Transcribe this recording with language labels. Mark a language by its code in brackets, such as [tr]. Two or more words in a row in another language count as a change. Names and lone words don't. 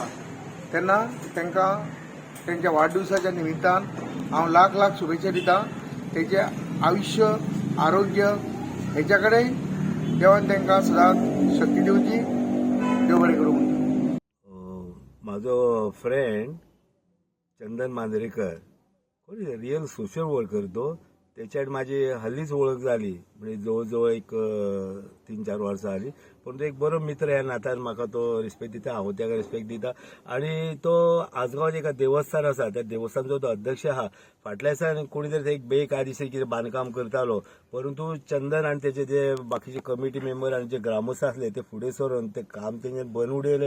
[kok] तेन्ना तांकां त्यांच्या वाढदिवसाच्या निमित्तान हांव लाख लाख शुभेच्छा दिता। तेचे आयुष्य आरोग्य हेच्या कडेन देवान तांकां सदांच शक्ती दिवची। देव बरें करूं म्हणटा। म्हाजो फ्रेंड चंदन मांद्रेकर कोण [en] real social worker [kok] तो, [mr] त्याच्या माझी हल्लीच ओळख झाली, म्हणजे जवळजवळ एक [kok] 3-4 वर्सां जाली। पण तो एक बरो मित्र ह्या नात्यान म्हाका तो रिस्पेक्ट दिता, हांव ताका रिस्पेक्ट दिता। आणि तो आसगांवात एक देवस्थान आसा, त्या देवस्थानचो तो अध्यक्ष आहा। फाटल्या दिसांनी कोणी तरी एक बेकायदेशीर कितें बांदकाम करतालो, परंतु चंदन आनी तेचे जे बाकीचे [en] committee member [kok] आनी जे ग्रामस्थ आसले ते फुडें सरून ते काम तेंच्यानी बंद उडयलें।